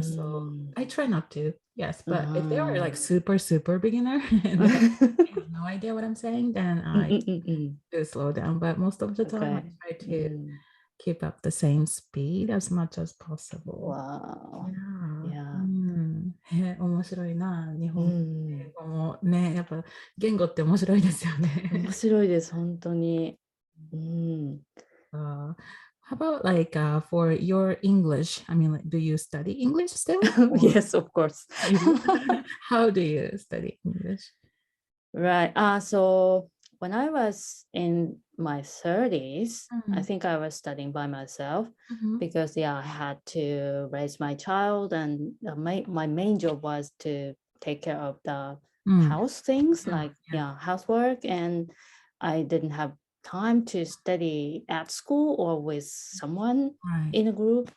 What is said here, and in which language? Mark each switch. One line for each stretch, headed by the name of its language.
English: So I try not to. Yes, but if they are like super beginner and they have no idea what I'm saying, then I do slow down. But most of the time, I try to keep up the same speed as much as possible. Wow. Yeah.
Japanese: 面白いな。日本英語もね、やっぱ言語って面白いですよね。面白いです、本当に。
English: How about like for your English? I mean, like, do you study English still? Yes, of course. How do you study English? Right. So when I was in my 30s, I think I was studying by myself because I had to raise my child, and my main job was to take care of the house things like housework, and I didn't have time to study at school or with someone in a group.